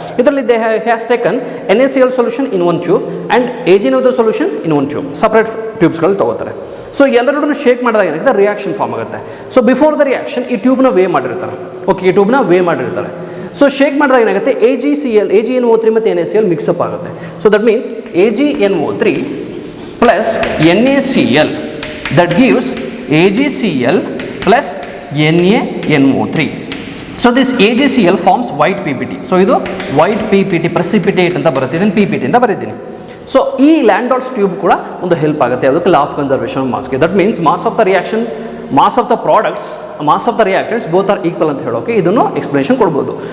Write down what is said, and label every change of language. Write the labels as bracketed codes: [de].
[en] ಇದರಲ್ಲಿ they has taken NaCl solution in one tube and AgNO solution in one tube, [kn] separate ಟ್ಯೂಬ್ಸ್ಗಳು ತೊಗೋತಾರೆ. So ಎಲ್ಲರೂ shake ಮಾಡಿದಾಗ ಏನಾಗುತ್ತೆ, reaction form ಆಗುತ್ತೆ. So before the reaction ಈ ಟ್ಯೂಬ್ನ way ಮಾಡಿರ್ತಾರೆ. ಓಕೆ, ಈ ಟ್ಯೂಬ್ನ ವೇ ಮಾಡಿರ್ತಾರೆ. ಸೊ ಶೇಕ್ ಮಾಡಿದಾಗ ಏನಾಗುತ್ತೆ, AgNO3 ಮತ್ತು NaCl ಮಿಕ್ಸಪ್ ಆಗುತ್ತೆ. [en] So that means AgNO3 plus NaCl that gives AgCl plus NaNO3. So this AgCl forms white PPT. [kn] So ಇದು white PPT precipitate ಅಂತ ಬರುತ್ತೆ, ಇದನ್ನು PPT ಅಂತ ಬರೀತೀನಿ. ಸೊ ಈ ಲ್ಯಾಂಡಾಲ್ಸ್ ಟ್ಯೂಬ್ ಕೂಡ ಒಂದು ಹೆಲ್ಪ್ ಆಗುತ್ತೆ ಅದಕ್ಕೆ law of conservation of ಮಾಸ್ಗೆ. [en] that means mass of the reaction, mass of the products, mass of the reactants both are equal [kn] ಅಂತ ಹೇಳೋಕೆ ಇದನ್ನು ಎಕ್ಸ್ಪ್ಲನೇಷನ್ ಕೊಡ್ಬೋದು.